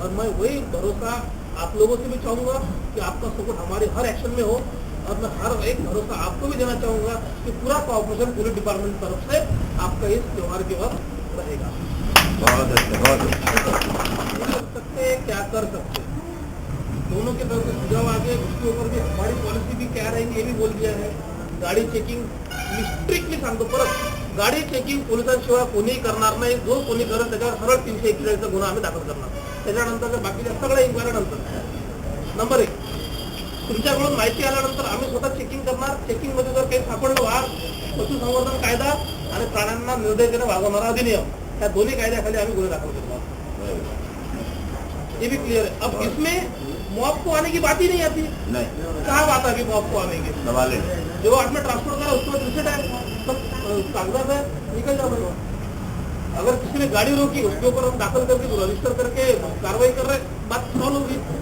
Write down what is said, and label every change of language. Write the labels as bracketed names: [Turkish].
[Hindi] और मैं वही भरोसा आप लोगों से भी चाहूंगा कि आपका सपोर्ट हमारे हर एक्शन में हो, और मैं हर एक भरोसा आपको भी देना चाहूंगा कि पूरा कॉर्पोरेशन, पूरे डिपार्टमेंट की तरफ से आपका इस त्योहार के वक्त रहेगा। बहुत अच्छा, बहुत अच्छा। कर सकते क्या कर सकते, दोनों के तरफ से सुझाव आगे, उसके ऊपर भी हमारी पॉलिसी भी क्या रहेगी ये भी बोल दिया है। [Marathi] गाडी चेकिंग स्ट्रिक्टली सांगतो, परत गाडी चेकिंग पोलिसांशिवाय कोणीही करणार नाही, जो कोणी करेल त्याच्यावर सरळ 341 गुन्हा आम्ही दाखल करणार। त्याच्यानंतर बाकीच्या सगळ्या इन्क्वायरी नंतर नंबर 1 तुमच्याकडून माहिती आल्यानंतर आम्ही स्वतः चेकिंग करणार। चेकिंग मध्ये जर काही सापडलं वाघ, पशुसंवर्धन कायदा आणि प्राण्यांना निर्दयतेने वागवणारा अधिनियम, या दोन्ही कायद्याखाली आम्ही गुन्हे दाखल करणार, [Hindi] ये भी क्लियर है। अब इसमें मॉब को आने की बात ही नहीं आती। नहीं, कहाँ बात आ गई मॉब को आने की? सवाल है जो आदमी ट्रांसपोर्ट करा उसके बाद रिसेट है, सब कागजात है, निकल जाओ भाई। अगर किसी ने गाड़ी रोकी उसके ऊपर हम दाखिल करके रजिस्टर करके कार्रवाई कर रहे, बात सॉल्व होगी।